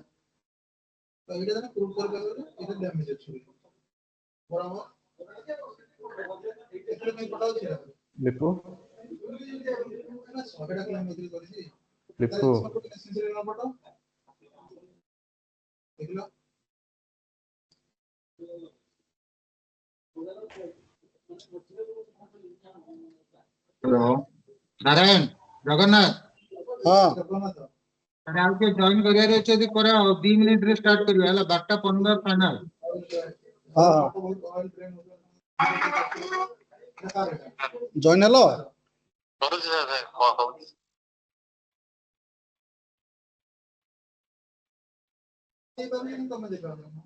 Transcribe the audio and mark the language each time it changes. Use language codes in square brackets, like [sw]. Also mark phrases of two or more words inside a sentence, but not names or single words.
[or] ତ ଏଇଟା ଜଣେ ପ୍ରୁଭ୍ କରିପାରିବ ଯେ ଏଇଟା ଡ୍ୟାମେଜ୍ ଅଛି ବୋଲି। ବରାବର ଏଥିରେ କାଇଁ ଫଟୋ ଅଛି? ଲିପୁ 100ଟା କିଲୋମିଟର କରିଛି। ଲିପୁ ଫଟୋ ଦେଖିଲ। [hi] हेलो नारायण, जगन्नाथ। हाँ [or] अरे ଆଉ କିଏ ଜଏନ୍ କରିବାର ଅଛି ଯଦି କର। 2 ମିନିଟ୍ ରେ ଷ୍ଟାର୍ଟ କରିବା ହେଲା। 12:15 ଫାଇନାଲ। हाँ ଜଏନ୍ ହେଲ? ତମେ ଦେଖ।